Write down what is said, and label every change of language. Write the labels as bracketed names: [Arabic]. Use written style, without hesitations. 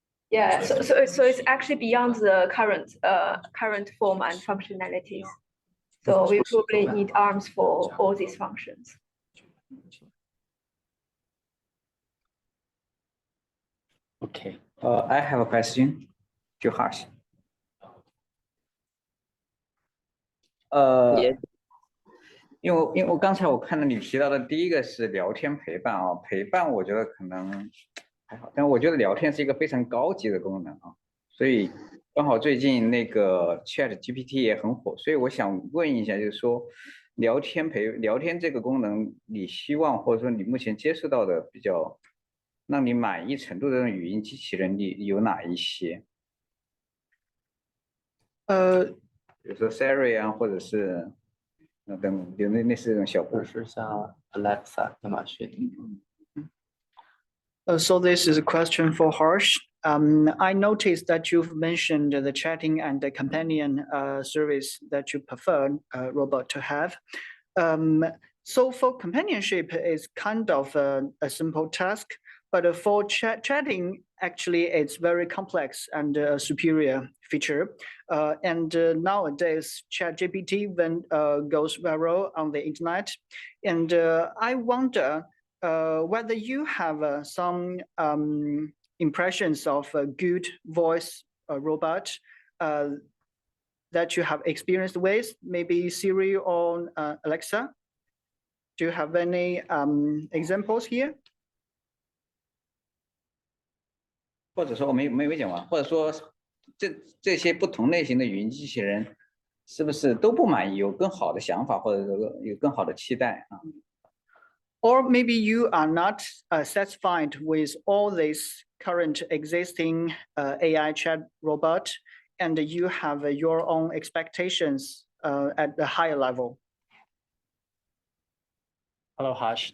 [English] Yeah, so it's actually beyond the current form and functionalities. So we probably need arms for all these functions. Okay. I have a question to Harsh. Yes. [Chinese] 因为我刚才我看到你提到的第一个是聊天陪伴啊，陪伴我觉得可能还好，但我觉得聊天是一个非常高级的功能啊，所以刚好最近那个 ChatGPT 也很火，所以我想问一下，就是说聊天这个功能，你希望或者说你目前接触到的比较让你满意程度的语音机器人，你有哪一些？比如说 Siri 啊，或者是等有类似这种小故事，像 Alexa 亚马逊。 [English] So this is a question for Harsh. I noticed that you've mentioned the chatting and the companion service that you prefer a robot to have. So for companionship, it's kind of a simple task, but for chatting, actually, it's very complex and a superior feature. And nowadays, ChatGPT goes viral on the internet. And I wonder whether you have some impressions of a good voice robot that you have experienced with, maybe Siri or Alexa. Do you have any examples here? [Chinese] 或者说我没讲完，或者说这些不同类型的语音机器人是不是都不满意，有更好的想法，或者说有更好的期待啊？ [English] Or maybe you are not satisfied with all these current existing AI chat robot, and you have your own expectations at the higher level. Hello, Harsh.